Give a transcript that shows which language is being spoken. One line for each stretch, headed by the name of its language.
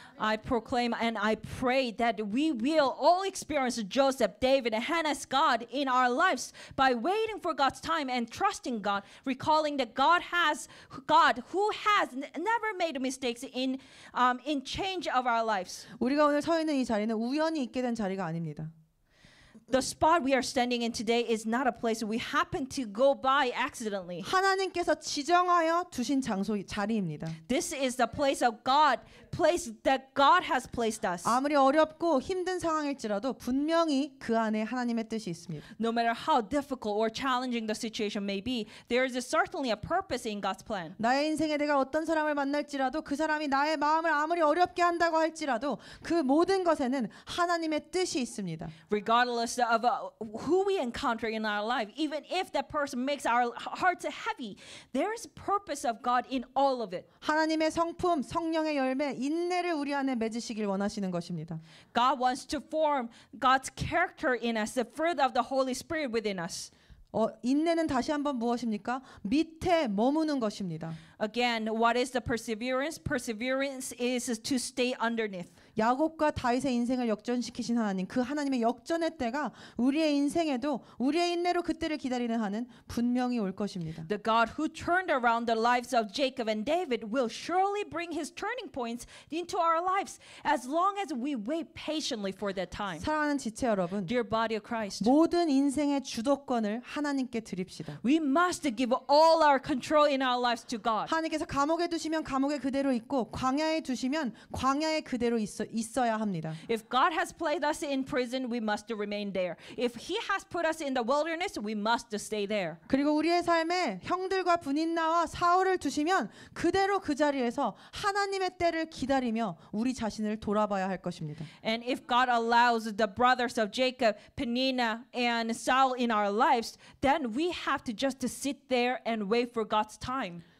English: I proclaim and I pray that we will all experience Joseph, David, and Hannah's God in our lives by waiting for God's time and trusting God, recalling that God who has never made mistakes in change of our lives.
Korean: 우리가 오늘 서 있는 이 자리는 우연히 있게 된 자리가 아닙니다.
English: The spot we are standing in today is not a place we happen to go by accidentally.
Korean: 하나님께서 지정하여 두신 자리입니다.
English: This is the place that God has placed us.
Korean: 아무리 어렵고 힘든 상황일지라도 분명히 그 안에 하나님의 뜻이 있습니다.
English: No matter how difficult or challenging the situation may be, there is certainly a purpose in God's plan.
Korean: 나의 인생에 내가 어떤 사람을 만날지라도 그 사람이 나의 마음을 아무리 어렵게 한다고 할지라도 그 모든 것에는 하나님의 뜻이 있습니다.
English: Regardless of who we encounter in our life, even if that person makes our hearts heavy, there is a purpose of God in all of it.
Korean: 하나님의 성품, 성령의 열매, 인내를 우리 안에 맺으시길 원하시는 것입니다.
English: God wants to form God's character in us, the fruit of the Holy Spirit within us.
Korean: 인내는 다시 한번 무엇입니까? 밑에 머무는 것입니다.
English: Again, what is the perseverance? Perseverance is to stay underneath.
Korean: 야곱과 다윗의 인생을 역전시키신 하나님, 그 하나님의 역전의 때가 우리의 인생에도 우리의 인내로 그때를 기다리는 한은 분명히 올 것입니다.
English: The God who turned around the lives of Jacob and David will surely bring his turning points into our lives as long as we wait patiently for that time.
Korean: 사랑하는 지체 여러분,
English: Dear body of Christ,
Korean: 모든 인생의 주도권을 하나님께 드립시다.
English: we must give all our control in our lives to God.
Korean: 하나님께서 감옥에 두시면 감옥에 그대로 있고 광야에 두시면 광야에 그대로 있어야 합니다.
English: If God has placed us in prison, we must remain there. If He has put us in the wilderness, we must stay there.
Korean: 그리고 우리의 삶에 형들과 분인나와 사울을 두시면 그대로 그 자리에서 하나님의 때를 기다리며 우리 자신을 돌아봐야 할 것입니다.
English: And if God allows the brothers of Jacob, Peninnah, and Saul in our lives, then we have to just sit there and wait for God's time.